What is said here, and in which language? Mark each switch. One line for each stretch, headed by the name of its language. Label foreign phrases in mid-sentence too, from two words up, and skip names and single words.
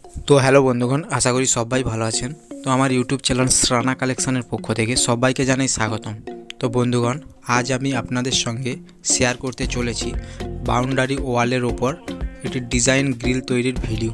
Bangla: তো হ্যালো বন্ধুগণ আশা করি সবাই ভালো আছেন। তো আমার ইউটিউব চ্যানেল শ্রানা কালেকশনের পক্ষ থেকে সবাইকে জানাই স্বাগতম। তো বন্ধুগণ আজ আমি আপনাদের সঙ্গে শেয়ার করতে চলেছি বাউন্ডারি ওয়ালের ওপর একটি
English: design grill
Bangla: তৈরির ভিডিও।